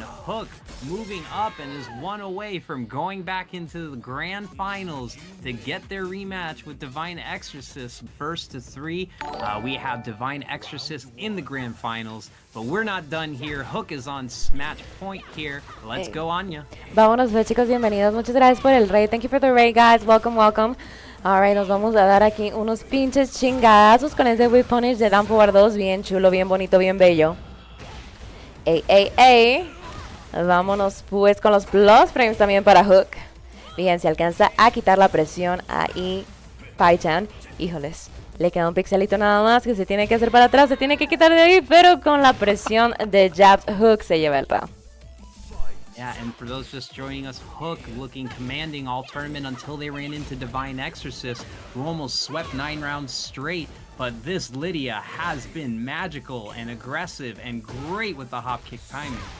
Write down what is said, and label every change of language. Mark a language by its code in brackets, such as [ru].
[en] Hook moving up and is 1 away from going back into the grand finals to get their rematch with Divine Exorcist. First to 3, we have Divine Exorcist in the grand finals, but we're not done here. Hook is on match point here. Let's go, Anya. [es] Vámonos pues, chicos, bienvenidos. Muchas gracias por el raid. [en] Thank you for the raid, guys. Welcome, welcome. Alright, [es] nos vamos a dar aquí unos pinches chingadazos con ese Whip Punish de Down Forward 2. Bien chulo, bien bonito, bien bello. Ey. Vámonos pues con los plus frames también para Hook. Bien, se alcanza a quitar la presión ahí Paichan. Híjoles, le queda un pixelito nada más que se tiene que hacer para atrás. Se tiene que quitar de ahí, pero con la presión de jabs, Hook se lleva el round. [en] Yeah, and for those just joining us, Hook looking commanding all tournament until they ran into Divine Exorcist, who almost swept 9 rounds straight. But this Lydia has been magical and aggressive and great with the hop kick timing.